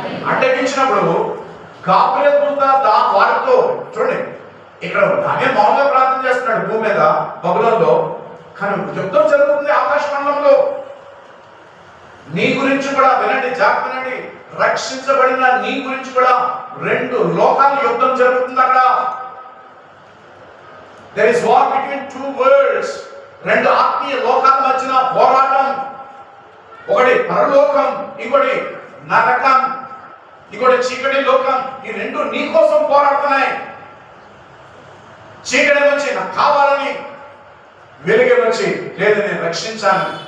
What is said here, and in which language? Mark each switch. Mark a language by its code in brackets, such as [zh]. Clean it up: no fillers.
[te] అడ్డగించినప్పుడు Gabriel దూత వారితో, చూడండి, ఇక్కడ దానే మామూలుగా ప్రార్థన చేస్తున్నాడు భూమి మీద బబులోనులో, కానీ యుద్ధం జరుగుతుంది ఆకాశ మండలంలో. నీ గురించి కూడా వినండి, జాగ్రత్త, రక్షించబడిన నీ గురించి కూడా 2 లోకాల యుద్ధం జరుగుతుంది అక్కడ. [en] There is war between 2 worlds. [te] 2 ఆత్మీయ లోకాల మధ్యన పోరాటం. ఒకటి పరలోకం, ఇంకోటి నరకం, ఇంకోటి చీకటి లోకం. ఈ 2 నీ కోసం పోరాడుతున్నాయి. చీకటి వచ్చి నాకు కావాలని, వెలుగే వచ్చి లేదు నేను రక్షించాను.